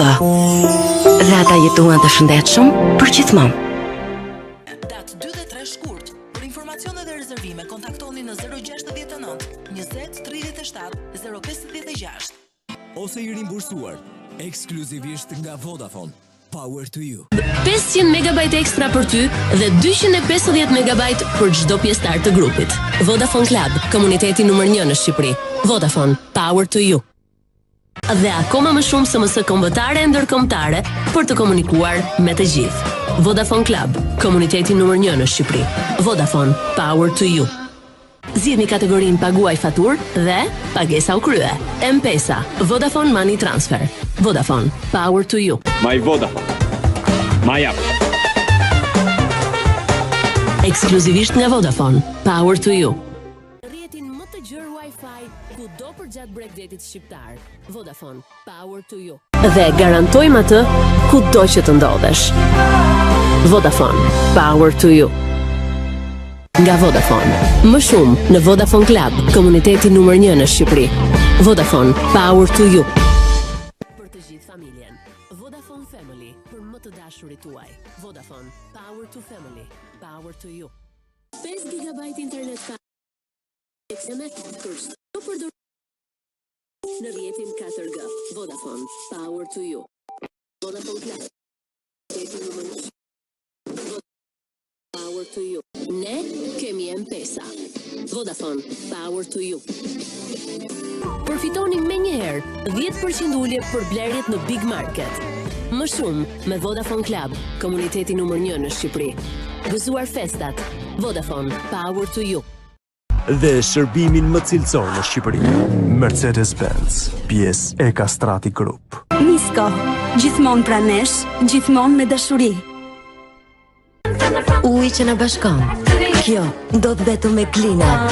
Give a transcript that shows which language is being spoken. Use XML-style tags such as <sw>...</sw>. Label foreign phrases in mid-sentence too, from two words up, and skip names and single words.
<sq>Dhe ata jetuan të shëndetshëm për gjithmonë. Datë 2 dhe 3 shkurt. Për informacione dhe rezervime kontaktoni në 069 20 37 056. Ose I rimbursuar ekskluzivisht nga Vodafone.</sq> <en>Power to you.</en> <sq>500 MB ekstra për ty dhe 250 MB për çdo pjesëtar të grupit. Vodafone Club, komuniteti numër 1 në Shqipëri. Vodafone,</sq> <en>Power to you.</en> <sq>Dhe akoma më shumë SMS kombëtare e ndërkombëtare për të komunikuar me të gjithë. Vodafone Club, komuniteti numër 1 në Shqipëri. Vodafone,</sq> <en>Power to you.</en> <sq>Zgjidhni kategorinë paguaj faturë dhe pagesa u krye.</sq> <en>M-Pesa, Vodafone Money Transfer. Vodafone, Power to you. My Vodafone. My app.</en> <sq>Ekskluzivisht nga Vodafone,</sq> <en>Power to you.</en> <sq>Rrjetin më të gjerë Wi-Fi kudo përgjatë Brexit shqiptar. Vodafone,</sq> <en>Power to you.</en> <sq>Dhe garantojmë atë kudo që të ndodhesh. Vodafone,</sq> <en>Power to you.</en> <sq>Nga Vodafone, më shumë në Vodafone Club, komuniteti numër 1 në Shqipëri. Vodafone,</sq> <en>Power to you.</en> <sq>Për të gjithë familjen, Vodafone Family, për më të dashurit tuaj. Vodafone,</sq> <en>Power to Family, Power to you.</en> <sq>5 GB internet pa për përdor në rrjetin 4G. Vodafone,</sq> <en>Power to you. Vodafone Club. Power to you.</en> <sq>Ne kemi M-Pesa. Vodafone,</sq> <en>Power to you.</en> <sq>Përfitoni menjëherë 10% ulje për blerjet në Big Market. Më shumë me Vodafone Club, komuniteti numër 1 në Shqipëri. Gëzuar festat. Vodafone,</sq> <en>Power to you.</en> <sq>Dhe shërbimin më cilësor në Shqipëri. Mercedes-Benz, pjesë e Castrati Group. Misko, gjithmonë pranë nesh, gjithmonë me dashuri. Uji që na bashkon. Kjo do të vetëm me Klina.</sq>